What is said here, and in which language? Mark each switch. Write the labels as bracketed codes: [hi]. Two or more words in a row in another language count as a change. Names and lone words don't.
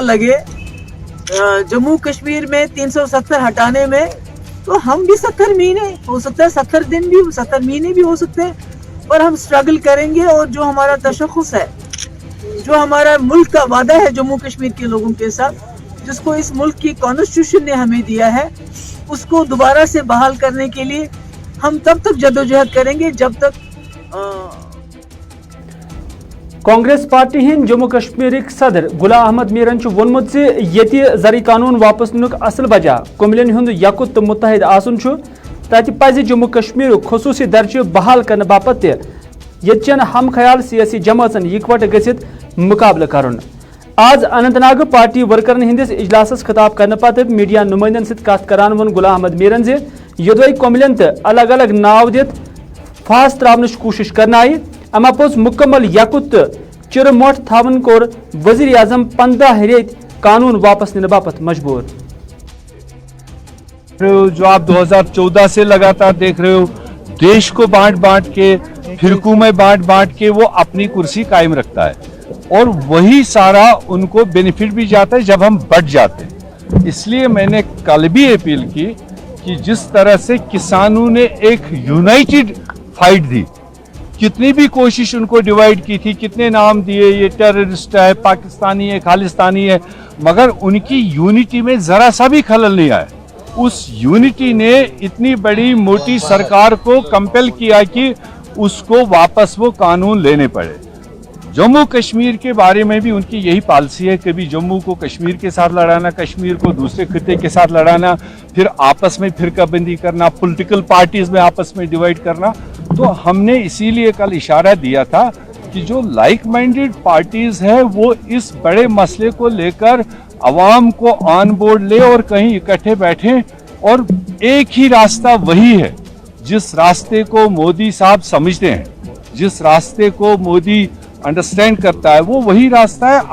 [ur] لگے جموں کشمیر میں 370 ہٹانے میں تو ہم بھی 70 مہینے ہو سکتا ہے 70 دن بھی 70 مہینے بھی ہو سکتے ہیں اور ہم [en] struggle [ur] کریں گے اور جو ہمارا تشخص ہے جو ہمارا ملک کا وعدہ ہے جموں کشمیر کے لوگوں کے ساتھ جس کو اس ملک کی کانسٹیٹیوشن نے ہمیں دیا ہے اس کو دوبارہ سے بحال کرنے کے لیے ہم تب تک جدوجہد کریں گے جب تک [ks] کانگریس پارٹی ہند جموں کشمیر صدر غلام احمد میرن وونمت زِ یتی زرعی قانون واپس ننک اصل وجہ کوملین ہند یکت تو متحد آسن تتہ پزِ جموں کشمیر خصوصی درجہ بحال کرنے باپت یتچن ہم خیال سیاسی جماعتن یکوٹ گژھت مقابلہ کرن آز اننت ناگ پارٹی ورکرن ہندس اجلاسس خطاب کرنے پتہ میڈیا نمائندن ست کت کران وون غلام احمد میرن زِ یدوے کوملین تو الگ الگ ناو دت پھاس تراونچ کوشش کرنا آئی اما پوز مکمل یکت تو چر موٹ تھاون کور وزیر اعظم 15 ریت قانون واپس ننے باپت مجبور [ur] جو آپ 2014 سے لگاتار دیکھ رہے ہو دیش کو بانٹ کے فرقوں میں بانٹ کے وہ اپنی کرسی قائم رکھتا ہے اور وہی سارا ان کو بینیفٹ بھی جاتا ہے جب ہم بٹ جاتے ہیں اس لیے میں نے کل بھی اپیل کی کہ جس طرح سے کسانوں نے ایک [en] united fight [ur] دی کتنی بھی کوشش ان کو ڈیوائیڈ کی تھی کتنے نام دیے یہ ٹیررسٹ ہے پاکستانی ہے خالستانی ہے مگر ان کی یونٹی میں ذرا سا بھی خلل نہیں آیا اس یونٹی نے اتنی بڑی موٹی سرکار کو کمپل کیا کہ اس کو واپس وہ قانون لینے پڑے. جموں کشمیر کے بارے میں بھی ان کی یہی پالیسی ہے، کبھی جموں کو کشمیر کے ساتھ لڑانا، کشمیر کو دوسرے خطے کے ساتھ لڑانا، پھر آپس میں فرقہ بندی کرنا, [en] political parties [ur] میں آپس میں ڈیوائیڈ کرنا. تو ہم نے اسی لیے کل اشارہ دیا تھا کہ جو [en] like minded parties [ur] ہے وہ اس بڑے مسئلے کو لے کر عوام کو [en] on board [ur] لے اور کہیں اکٹھے بیٹھے، اور ایک ہی راستہ وہی ہے جس راستے کو مودی صاحب سمجھتے ہیں، جس راستے کو مودی انڈرسٹینڈ کرتا ہے، وہ وہی راستہ ہے.